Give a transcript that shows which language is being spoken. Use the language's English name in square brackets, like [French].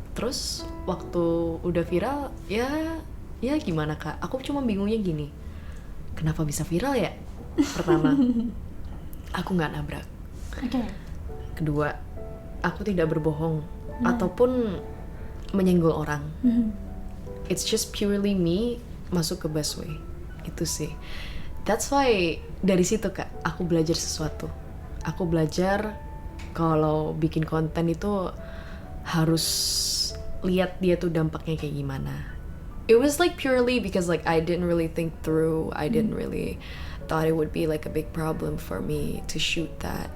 [Indonesian] Terus waktu udah viral ya gimana Kak, aku cuma bingungnya gini, kenapa bisa viral ya? Pertama, aku nggak nabrak. Oke. Kedua, aku tidak berbohong ataupun menyenggol orang. [English] It's just purely me [Indonesian] masuk ke busway. Itu sih. [English] That's why [Indonesian] dari situ Kak, aku belajar sesuatu. Aku belajar kalau bikin konten itu harus lihat dia tuh dampaknya kayak gimana. [English] It was like purely because like I didn't really think through. I didn't really thought it would be like a big problem for me to shoot that.